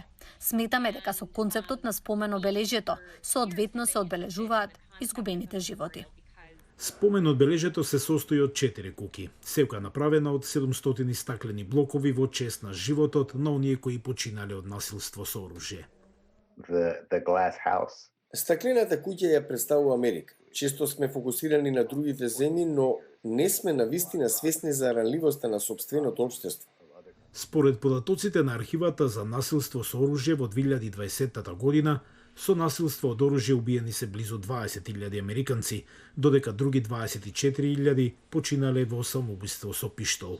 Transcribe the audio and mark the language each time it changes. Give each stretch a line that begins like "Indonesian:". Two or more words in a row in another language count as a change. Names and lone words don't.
Macedonian: Сметаме дека со концептот на спомен обележјето соодветно се одбележуваат изгубените животи. Спомен одбележјето се состои од 4 куки, секоја направена од 700 стаклени блокови во чест на животот на оние кои починале од насилство со оружје.
English: The glass house.
Macedonian: Стаклената куќа ја представува Америка. Често сме фокусирани на другите земји, но не сме навистина свесни за ранливоста на сопственото општество. Според податоците на архивата за насилство со оружје во 2020 година, со насилство од оружје убиени се близу 20.000 американци, додека други 24.000 починале во самоубиство со пиштол.